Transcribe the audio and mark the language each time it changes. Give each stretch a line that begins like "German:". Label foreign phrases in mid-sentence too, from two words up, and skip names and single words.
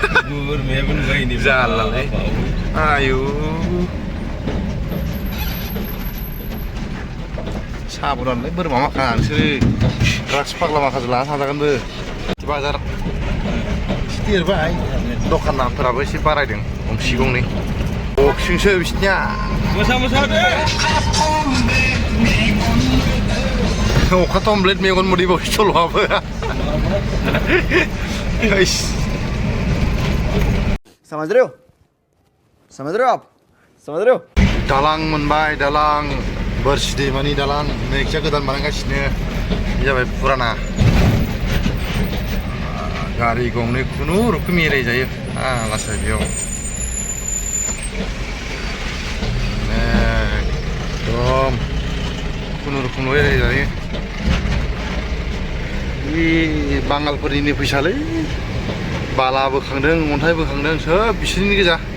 Bodo: जालालै आयु साबधानलै बोरमा माखा नोंसोरो ड्राग्स फाग्ला माखासे लाना थांजागोनबो बाजार एसे देरबाय दखान नामफोराबो एसे बारायदों गंसे गंनै बक्सिंसो बिसनिया अखा टमब्लेट मेगन मोदै बावसो सल'आबो
Hindi: समझ रहे हो आप समझ रहे हो
Bodo: दालां मोनबाय दालां बोरसि दैमानि दालां नैखिया गोदान बानायगासिनो बे जाबाय फुराना गारि गंनै खुनुरुखुम एरायजायो लासै बेयाव एकदम खुनुरुखुमल' एरायजायो बे बांगालफोरनिनो फैसालै बाला बोखांदों अन्थाइ बोखांदों सोब बिसोरनि गोजा